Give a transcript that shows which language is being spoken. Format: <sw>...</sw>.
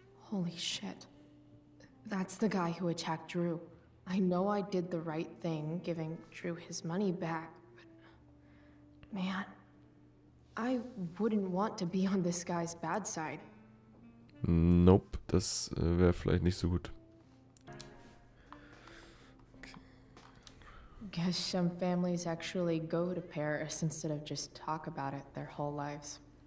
<en>Holy shit. That's the guy who attacked Drew. I know I did the right thing, giving Drew his money back, but man, I wouldn't want to be on this guy's bad side.</en> <de>Nope, das wäre vielleicht nicht so gut.</de> <en>Okay. Guess some families actually go to Paris instead of just talk about it their whole lives.</en>